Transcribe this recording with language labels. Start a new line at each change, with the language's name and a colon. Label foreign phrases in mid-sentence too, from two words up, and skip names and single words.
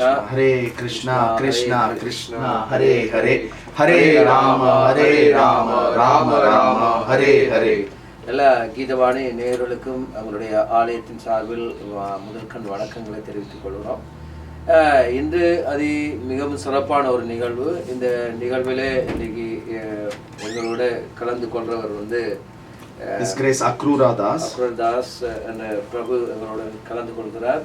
Sanskrit: हरे कृष्ण कृष्ण कृष्ण हरे हरे हरे राम राम राम हरे हरे.
Tamil: எல்லா கீதவாணி நேயர்களுக்கும் அவங்களுடைய ஆலயத்தின் சார்பில் முதற்கண் வணக்கங்களை தெரிவித்துக் கொள்கிறோம். இன்று அது மிகவும் சிறப்பான ஒரு நிகழ்வு. இந்த நிகழ்விலே இன்னைக்கு எங்களோட கலந்து கொள்றவர் வந்து அக்ரூராதாஸ் என்ற பிரபு எங்களோட கலந்து கொள்கிறார்.